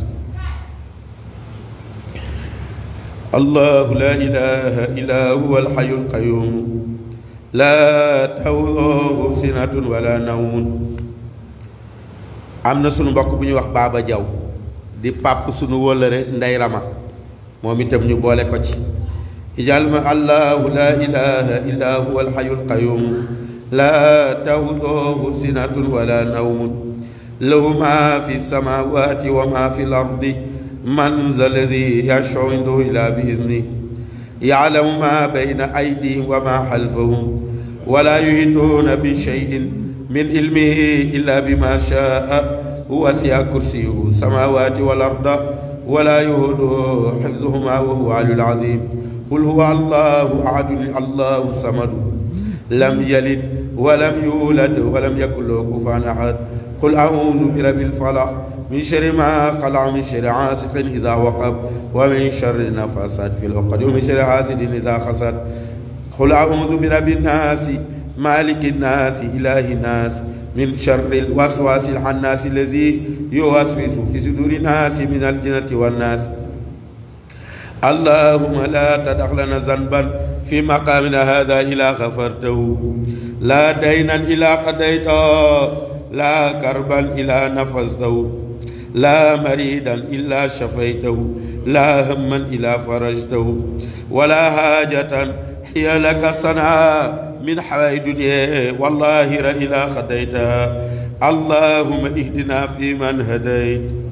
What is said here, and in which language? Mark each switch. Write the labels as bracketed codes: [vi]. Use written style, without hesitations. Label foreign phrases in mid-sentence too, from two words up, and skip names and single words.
[ar] الله لا إله إلا هو الحي القيوم لا تأخذه سنة ولا نوم [wo] am na sunu mbokk bu ñuy wax Baba Jaw di pàpp sunu wóllëre Ndey Rama moom itam ñu boole ko ci ijal ma [ar] الله لا إله إلا هو الحي القيوم لا تأخذه سنة ولا نوم له ما في السماوات وما في الأرض من ذا الذي يشفع عنده إلا بإذنه يعلم ما بين أيديهم و ما خلفهم ولا يحيطون بشيء من علمه إلا بما شاء وسع كرسيه السماوات والأرض ولا يؤوده حفظهما و هو العلي العظيم قل هو الله أحد الله الصمد لم يلد ولم يولد ولم يكن له كفوا أحد قل أعوذ برب الفلق من شر ما خلق من شر غاسق إذا وقب ومن شر النفاثات في العقد ومن شر حاسد إذا حسد قل أعوذ برب الناس مالك الناس إله الناس من شر الوسواس الخناس الذي يوسوس في صدور الناس من الجنة والناس اللهم لا تدع لنا ذنبا في مقامنا هذا إلا غفرته لا دينا إلا قضيته لا كربا إلا نفذته لا مريدا إلا شفيته لا هما إلا فرجته ولا حاجة هي لك صنعاء من حوائج الدنيا والله إلى خديتها اللهم اهدنا فيمن هديت